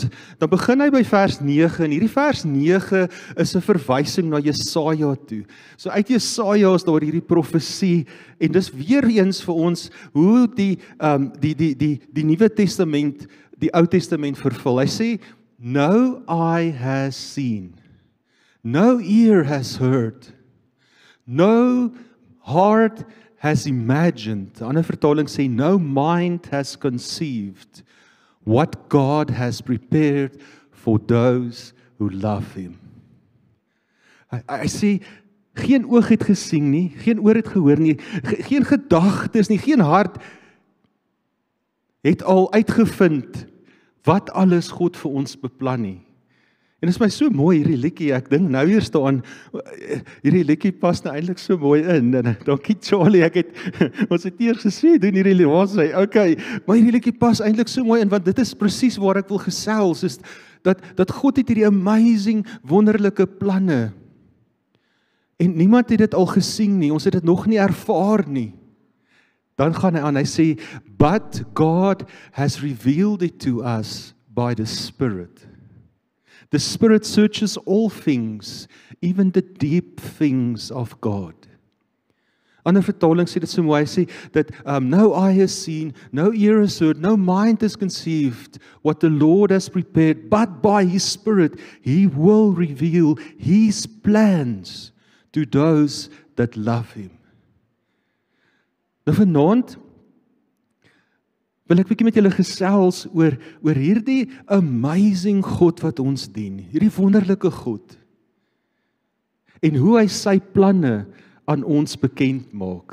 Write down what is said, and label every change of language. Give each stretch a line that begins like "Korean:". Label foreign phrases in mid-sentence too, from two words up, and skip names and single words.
Afrikaans: Dan begin hy by vers 9 en hierdie vers 9 is 'n verwysing na Jesaja toe. So uit Jesaja is daar hierdie profesie en dis weer eens vir ons hoe die Nuwe Testament, die Ou Testament vervul. Hy sê,
English: no eye has seen. No ear has heard, no heart has imagined.
Afrikaans: 'n ander vertaling sê,
English: no mind has conceived what God has prepared for those who love him.
Afrikaans: Hy sê, geen oog het gesien nie, geen oor het gehoor nie, geen gedagtes nie, geen hart het al uitgevind wat alles God vir ons beplan nie. En dit is my so mooi hierdie liedjie, ek dink nou eers daaraan, hierdie liedjie pas nou eintlik so mooi in, en dankie Charlie, ons het eers gesê, doen hierdie liedjie, waar sê, okay, maar hierdie liedjie pas eintlik so mooi in, want dit is presies waar ek wil gesels, is dat God het hierdie amazing, wonderlike planne, en niemand het dit al gesien nie, ons het dit nog nie ervaar nie. Dan gaan hy aan, hy sê,
English: but God has revealed it to us by the Spirit. The Spirit searches all things, even the deep things of God.
Afrikaans: Ander vertaling sê dit so mooi, hy sê,
English: that no eye has seen, no ear has heard, no mind has conceived what the Lord has prepared, but by His Spirit, He will reveal His plans to those that love Him.
Afrikaans: Nou vanaand wil ek bietjie met julle gesels oor hierdie amazing God wat ons dien, hierdie wonderlike God, en hoe hy sy planne aan ons bekend maak.